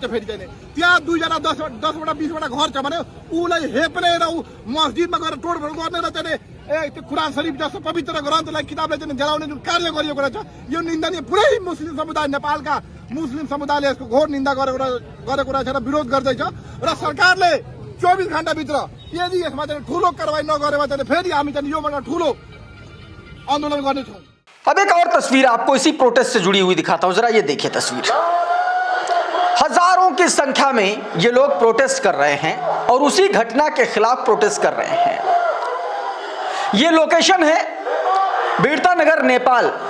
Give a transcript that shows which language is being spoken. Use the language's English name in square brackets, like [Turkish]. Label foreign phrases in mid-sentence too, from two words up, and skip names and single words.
[Nepali] फेरि चाहिँ त्यहाँ 2 जना 10वटा 20वटा घर छ भने उलाई हेप्ने र मस्जिदमा गएर तोडफोड गर्ने र चाहिँ त्यो कुरान शरीफ जस्तो पवित्र ग्रन्थलाई, किताबलाई चाहिँ जलाउने जुन कार्य गरिएको रहेछ, यो निन्दनीय। पुरै मुस्लिम समुदाय, नेपालका मुस्लिम समुदायले यसको घोर निन्दा गरेको रहेछ र विरोध गर्दैछ। र सरकारले 24 घण्टाभित्र यदि यसमा चाहिँ ठुलो कारवाही नगरेमा चाहिँ फेरि हामी चाहिँ योबाट ठुलो आन्दोलन गर्नेछौँ। [Hindi] अब एक और तस्वीर आपको इसी प्रोटेस्ट से जुड़ी हुई दिखाता हूं। जरा ये देखिए तस्वीर। हजारों की संख्या में ये लोग प्रोटेस्ट कर रहे हैं और उसी घटना के खिलाफ प्रोटेस्ट कर रहे हैं। ये लोकेशन है बीरता नगर, नेपाल।